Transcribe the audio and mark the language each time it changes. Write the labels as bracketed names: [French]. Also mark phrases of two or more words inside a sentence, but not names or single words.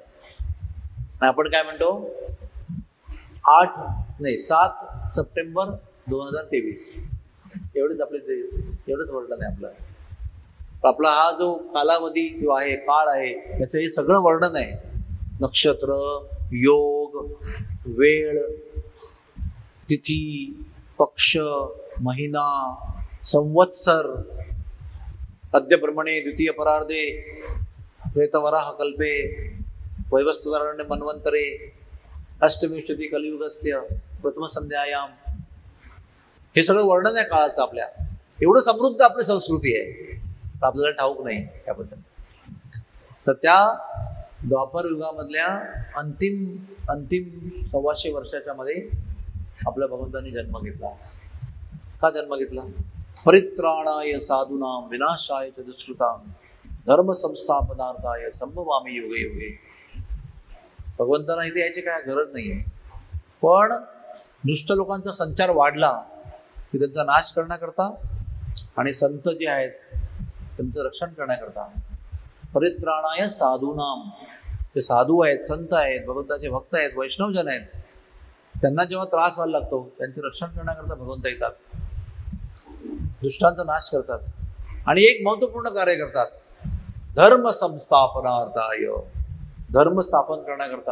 [Marathi] आपण काय म्हणतो, 7 सप्टेंबर 2023 एवढंच एवढंच वर्णन आहे आपलं. आपला हा जो कालावधी जो आहे, काळ आहे, याचं हे सगळं वर्णन आहे. नक्षत्र, योग, वेळ, तिथी, पक्ष, महिना, [Sanskrit] संवत्सर, अद्यप्रमाणे द्वितीय परार्धे प्रेतवराह कल्पे वैवस्वतारण्य मन्वंतरे अष्टविंशती कलियुगस्य प्रथम संध्यायाम, [Marathi] हे सगळं वर्णन आहे काळाचं आपल्या. एवढं समृद्ध आपली संस्कृती आहे, आपल्याला ठाऊक नाही त्याबद्दल. तर त्या द्वापर युगामधल्या अंतिम 125 वर्षाच्या मध्ये आपल्या भगवंतांनी जन्म घेतला. का जन्म घेतला? [Sanskrit] परित्राणाय साधूनां विनाशाय च दुष्कृतां धर्म संस्थापनार्थाय संभवामी युगे युगे. [Marathi] भगवंतांना इथे याची काय गरज नाहीये, पण दुष्ट लोकांचा संचार वाढला की त्यांचा नाश करण्याकरता आणि संत जे आहेत त्यांचं रक्षण करण्याकरता. [Sanskrit] परित्राणाय साधूनां, [Marathi] ते साधू आहेत, संत आहेत, भगवंताचे भक्त आहेत, वैष्णवजन आहेत, त्यांना जेव्हा त्रास व्हायला लागतो त्यांचे रक्षण करण्याकरता भगवंत येतात, दुष्टांचा नाश करतात आणि एक महत्वपूर्ण कार्य करतात, [Sanskrit] धर्म संस्थापनार्थाय, [Marathi] धर्म स्थापन करण्याकरता.